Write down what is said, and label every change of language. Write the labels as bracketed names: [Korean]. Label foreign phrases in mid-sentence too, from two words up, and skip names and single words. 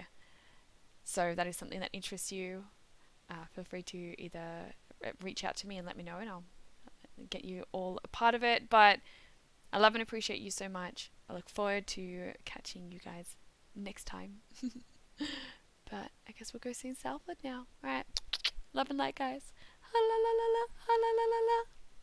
[English] So that is something that interests you. Feel free to either reach out to me and let me know, and I'll get you all a part of it. But I love and appreciate you so much. I look forward to catching you guys next time. But I guess we'll go see Salford now. Alright. Love and light, guys. Ha la la la la. Ha la la la la.